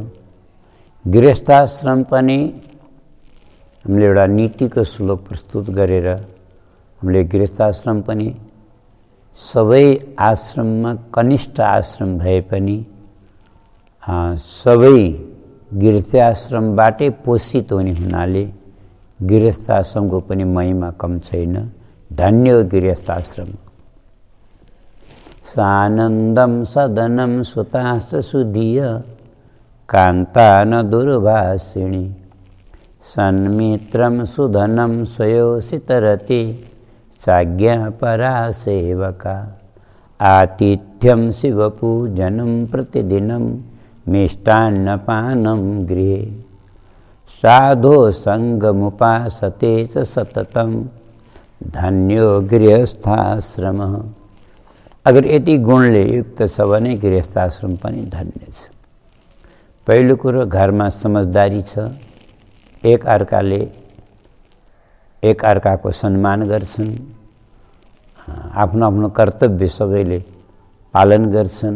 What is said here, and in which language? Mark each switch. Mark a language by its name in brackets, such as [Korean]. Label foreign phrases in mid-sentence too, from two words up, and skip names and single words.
[Nepali] गृहस्थाश्रम पनि हामीले एउटा नीतिको श्लोक प्रस्तुत गरेर हामीले गृहस्थाश्रम पनि सबै आश्रममा कनिष्ठ आश्रम भए पनि सबै गृहस्थाश्रमबाटै पोषित हुने हुनाले गृहस्थाश्रमको पनि महिमा कम छैन। धन्य हो गृहस्थाश्रम। [Sanskrit] सानन्दं सदनं सुताश्च सुधीय कान्ता न दुर्भाषिणी सन्मित्रं सुधनं स्वयोषितरति चाज्ञापरा सेवका आतिथ्यं शिवपूजनं प्रतिदिनं मिष्टान्नपानं गृहे साधो संगमुपासते च सततं धन्यो गृहस्थाश्रमः। [Nepali] अगर यति गुणले युक्त छ भने गृहस्थाश्रम पनि धन्य छ। पहिलो कुरो, घरमा समझदारी छ। एक अर्काको सम्मान गर्छन्। आफ्नो आफ्नो कर्तव्य सबैले पालन गर्छन्।